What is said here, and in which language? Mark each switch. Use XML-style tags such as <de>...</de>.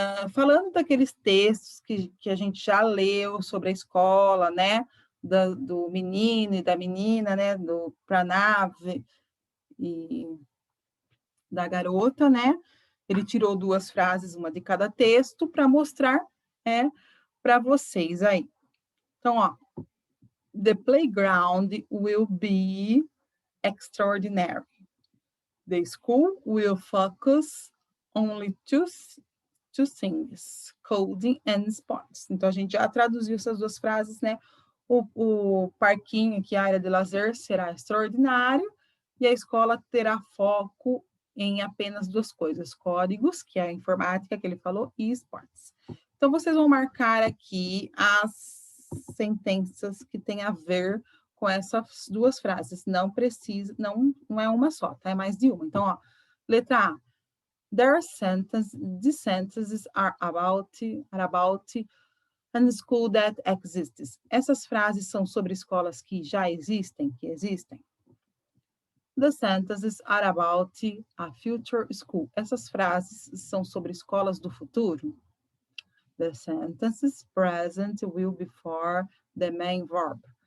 <pt>Falando daqueles textos que a gente já leu sobre a escola, né? Do menino e da menina, né? Do Pranav e da garota, né? Ele tirou duas frases, uma de cada texto, para mostrar para vocês aí. Então, ó.</pt> <en>The playground will be extraordinary. The school will focus only two things, coding and sports.</en> <pt>Então, a gente já traduziu essas duas frases, né? O parquinho, que é a área de lazer, será extraordinário, e a escola terá foco em apenas duas coisas, códigos, que é a informática que ele falou, e esportes. Então, vocês vão marcar aqui as sentenças que têm a ver com essas duas frases. Não precisa, não é uma só, tá? É mais de uma. Então, ó, letra A.</pt> <en>These sentences are about a school that exists.</en> <pt>Essas frases são sobre escolas que já existem, que existem.</pt> <en>The sentences are about a future school.</en> <pt>Essas frases são sobre escolas do futuro.</pt> <en>The sentences present will before the main verb.</en>